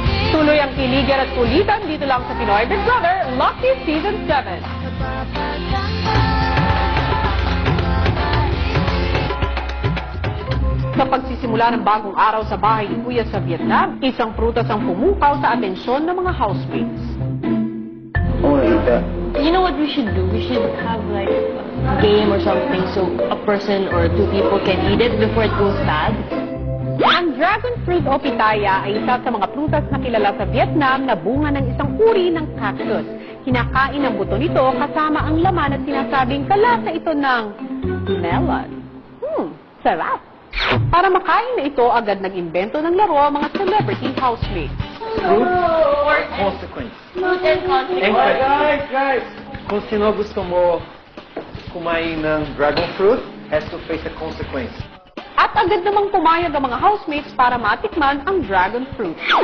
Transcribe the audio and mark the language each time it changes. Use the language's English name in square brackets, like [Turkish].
[Filipino] Tuloy ang kiligan at kulitan dito lang sa Pinoy Big Brother Lucky Season 7. Sa pagsisimula ng bagong araw sa bahay ni Kuya sa Vietnam, isang prutas ang pumukaw sa atensyon ng mga housemates. [English] You know what we should do? We should have like a game or something so a person or 2 people can eat it before it goes bad. [Filipino] Ang dragon fruit o pitaya ay isa sa mga prutas na kilala sa Vietnam na bunga ng isang uri ng cactus. Kinakain ang buto nito kasama ang laman at sinasabing kalasa ito ng melon. Sarap! Para makain na ito, agad nag-imbento ng laro ang mga celebrity housemates. [English] Fruit or consequence? Fruit and Consequence. Guys! [Filipino] Kung sino gusto mo kumain ng dragon fruit, [English] has to face a consequence. [Filipino] At agad namang pumayag ang mga housemates para matikman ang dragon fruit.